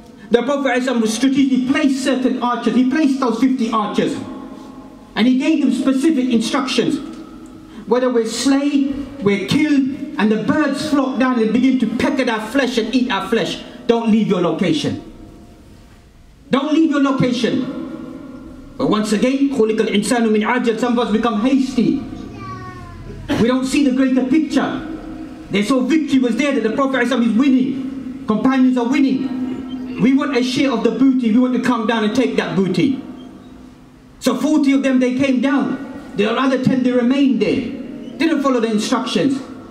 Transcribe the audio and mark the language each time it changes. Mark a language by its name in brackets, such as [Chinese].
[English] The Prophet ﷺ strategically placed certain archers. He placed those 50 archers. And he gave them specific instructions. Whether we're slain, we're killed, and the birds flock down and begin to peck at our flesh and eat our flesh, don't leave your location. Don't leave your location. But once again, [Arabic] خُلِقَ الْإِنسَانُ مِنْ عَجَلٍ. [English] Some of us become hasty. We don't see the greater picture. They saw victory was there, that the Prophet ﷺ is winning. Companions are winning. We want a share of the booty. We want to come down and take that booty. So 40 of them, they came down. The other 10, they remained there. Didn't follow the instructions.